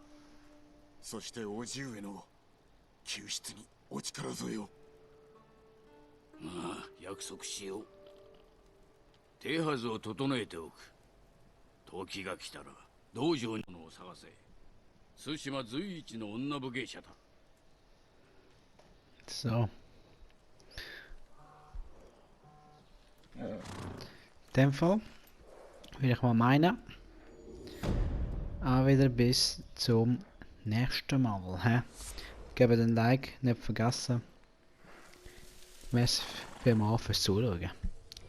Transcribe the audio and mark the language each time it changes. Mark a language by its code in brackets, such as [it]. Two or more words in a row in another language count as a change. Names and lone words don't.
[ja] そして叔父上の救出にお力添えを。まあ約束しよう。手はずを整えておく。時が来たら道場の者を探せ。対馬随一の女武芸者だ。 [de] So. In dem Fall würde ich mal meinen. Auch wieder bis zum nächsten Mal. He? Gebt ein Like, nicht vergessen. Merci vielmals fürs Zuschauen.